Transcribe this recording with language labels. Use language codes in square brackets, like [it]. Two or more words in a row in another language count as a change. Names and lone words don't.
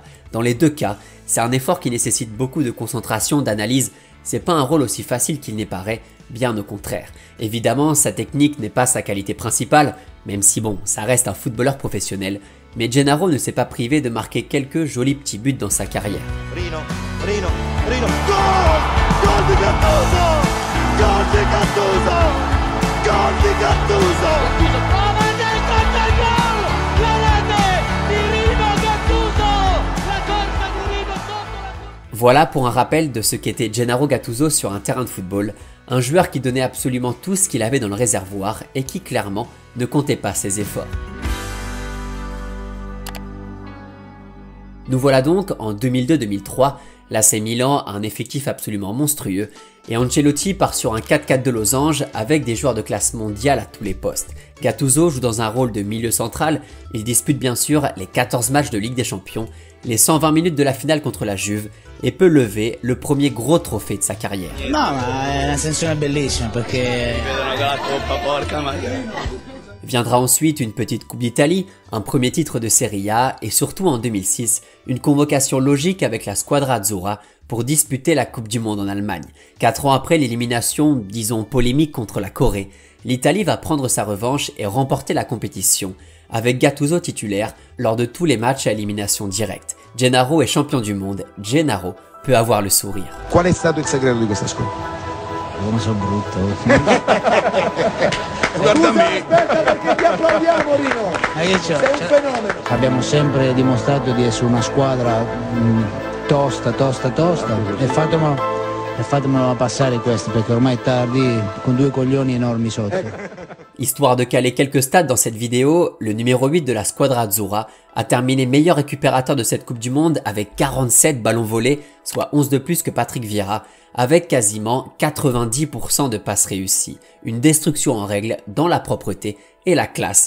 [fr] Dans les deux cas, c'est un effort qui nécessite beaucoup de concentration, d'analyse, c'est pas un rôle aussi facile qu'il n'y paraît, bien au contraire. Évidemment, sa technique n'est pas sa qualité principale, même si bon, ça reste un footballeur professionnel, mais Gennaro ne s'est pas privé de marquer quelques jolis petits buts dans sa carrière. [it] Rino, gol di Gattuso, gol di Gattuso, gol di Gattuso. Gattuso prova il contra il gol, la rete di Rino Gattuso, la corsa di Rino sotto la... [fr] Voilà pour un rappel de ce qu'était Gennaro Gattuso sur un terrain de football, un joueur qui donnait absolument tout ce qu'il avait dans le réservoir et qui clairement ne comptait pas ses efforts. Nous voilà donc en 2002-2003, l'AC Milan a un effectif absolument monstrueux et Ancelotti part sur un 4-4 de losange avec des joueurs de classe mondiale à tous les postes. Gattuso joue dans un rôle de milieu central, il dispute bien sûr les 14 matchs de Ligue des Champions, les 120 minutes de la finale contre la Juve et peut lever le premier gros trophée de sa carrière. [it] No, ma è una sensazione bellissima perché [fr] Viendra ensuite une petite Coupe d'Italie, un premier titre de Serie A et surtout en 2006, une convocation logique avec la Squadra Azzurra pour disputer la Coupe du Monde en Allemagne. 4 ans après l'élimination, disons polémique contre la Corée, l'Italie va prendre sa revanche et remporter la compétition, avec Gattuso titulaire lors de tous les matchs à élimination directe. Gennaro est champion du monde, Gennaro peut avoir le sourire. [it] Qual è stato il segreto di questa squadra? come sono brutto. Guarda me. Aspetta perché ti applaudiamo Rino. Sei un fenomeno. Abbiamo sempre dimostrato di essere una squadra tosta e fatemelo passare questo perché ormai è tardi con due coglioni enormi sotto. [fr] Histoire de caler quelques stats dans cette vidéo, le numéro 8 de la Squadra Azzurra a terminé meilleur récupérateur de cette Coupe du Monde avec 47 ballons volés, soit 11 de plus que Patrick Vieira, avec quasiment 90% de passes réussies. Une destruction en règle dans la propreté et la classe.